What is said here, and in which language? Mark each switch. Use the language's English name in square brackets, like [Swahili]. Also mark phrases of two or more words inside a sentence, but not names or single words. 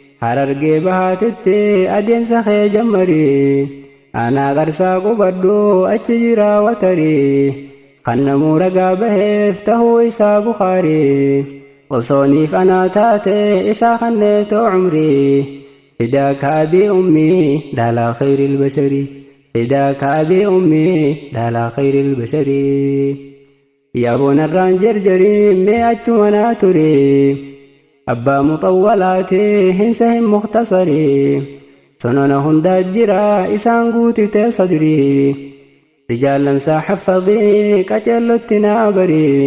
[Oromo] Harargee bahaatitti adeemsa kee jammarii. Anaa qarsaa qubadhu achi jira watarii. Kan namuu ragaa baheef tahuu isaa Bukaarii. Osooniif anaa taate isaa kanneetoo umrii. [Arabic] فداك أبي أمي لا لا خير البشر. فداك أبي أمي لا لا خير البشر. [Oromo] Yaa boonarraan jarjarii, mee achuma naa ture. Abbaa muxawwalaatee, hin sahin mukhtasari. Sonona hundaa jira, isaan guutitee sadri. Rijaalansaa haffadhii, qaceellotti naa bari.